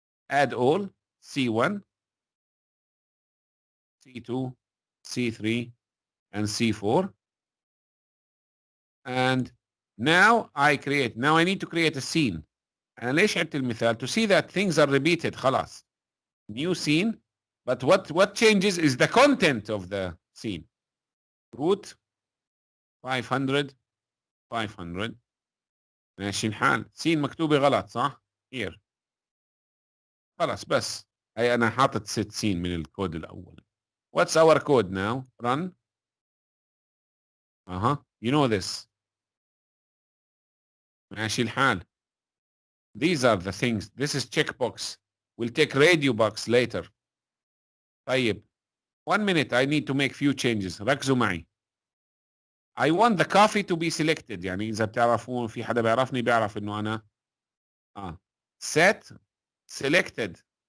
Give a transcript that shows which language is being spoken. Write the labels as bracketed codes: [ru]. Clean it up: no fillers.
[en] Add all C1, C2, C3, and C4. and now I need to create a scene. [ar] أنا ليش عدت المثال [en] to see that things are repeated [ar] خلاص. [en] New scene, but what changes is the content of the scene. [ar] root 500 500 ماشي الحال. scene مكتوبة غلط صح؟ here. خلاص بس هي أنا حاطط set scene من الكود الأول. [en] What's our code now? Run. You know this. [ar] ماشي الحال. [en] These are the things. This is checkbox. We'll take radio box later. [ar] طيب. [en] 1 minute. I need to make few changes. [ar] ركزوا معي. [en] I want the coffee to be selected. [ar] يعني إذا بتعرفون في حدا بيعرفني بيعرف إنه أنا set selected.